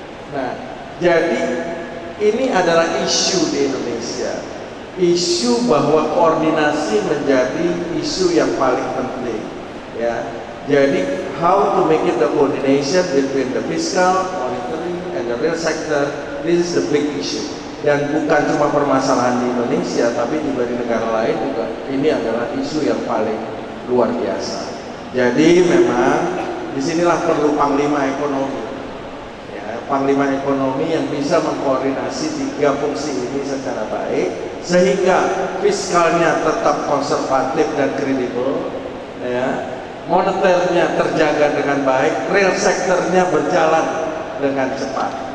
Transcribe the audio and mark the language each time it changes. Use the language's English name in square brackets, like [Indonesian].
[Indonesian] Nah, jadi ini adalah isu di Indonesia. Isu bahwa koordinasi menjadi isu yang paling penting, ya. [English] Jadi how to make it the coordination between the fiscal, monetary, and the real sector, this is the big issue. [Indonesian] Dan bukan cuma permasalahan di Indonesia, tapi juga di negara lain juga ini adalah isu yang paling luar biasa. Jadi memang Disinilah perlu panglima ekonomi. Ya, panglima ekonomi yang bisa mengkoordinasi tiga fungsi ini secara baik, sehingga fiskalnya tetap konservatif dan kredibel, ya, moneternya terjaga dengan baik, real sektornya berjalan dengan cepat.